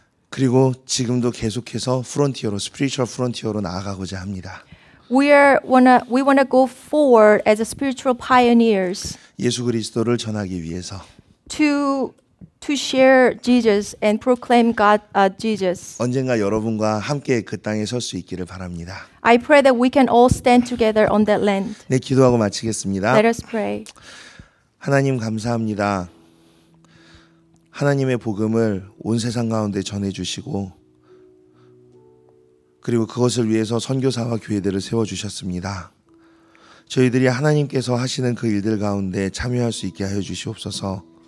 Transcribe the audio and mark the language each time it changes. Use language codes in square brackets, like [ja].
[ko] 그리고 지금도 계속해서 프론티어로, 스피리추얼 프론티어로 나아가고자 합니다. [en] We wanna go forward as a spiritual pioneers [ko] 예수 그리스도를 전하기 위해서 [en] to share Jesus and proclaim God Jesus. [ko] 언젠가 여러분과 함께 그 땅에 설 수 있기를 바랍니다. [en] I pray that we can all stand together on that land. [ko] 네, 기도하고 마치겠습니다. [en] Let us pray. [ko] 하나님 감사합니다. 하나님의 복음을 온 세상 가운데 전해주시고 그리고 그것을 위해서 선교사와 교회들을 세워주셨습니다. 저희들이 하나님께서 하시는 그 일들 가운데 참여할 수 있게 하여 주시옵소서.